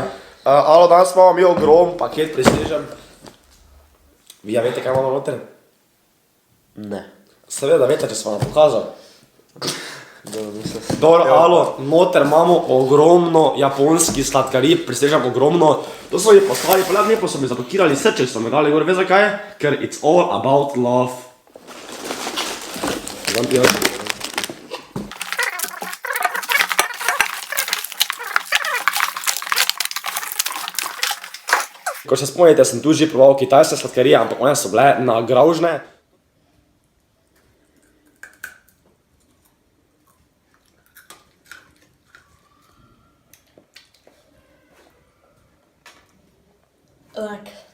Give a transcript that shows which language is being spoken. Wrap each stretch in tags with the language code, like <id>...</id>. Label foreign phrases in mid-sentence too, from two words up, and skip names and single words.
<sl>Alo, danes imamo mi ogrom paket prisežem. Vi ja veste, kaj imamo noter? Ne. Seveda veste, če sem vam pokazal. Dobro, alo, noter imamo ogromno japonski sladkarij, prisežem ogromno. To so mi poslali, pa so mi zapakirali srče, so mi dali gor, veš zakaj?</sl> <en>Ker it's all about love.</en> <sl>Ko se spomnite, sem tu že proval kitajske sladkarije, ampak one so bile nagravžne. Tak.</sl>